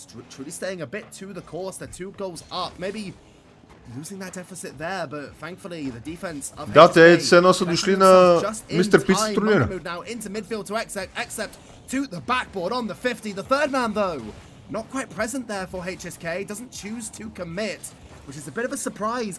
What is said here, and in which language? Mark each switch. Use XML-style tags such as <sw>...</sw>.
<en>Truly staying a bit to the course. They're 2 goals up. Maybe losing that deficit there, but thankfully the defense of</en> <bg>Да, те все едно са дошли на Мистер Пица турнира.</bg> <en>Now into midfield to accept to the backboard on the 50. The third man though, not quite present there for HSK. Doesn't choose to commit, which is a bit of a surprise.</en>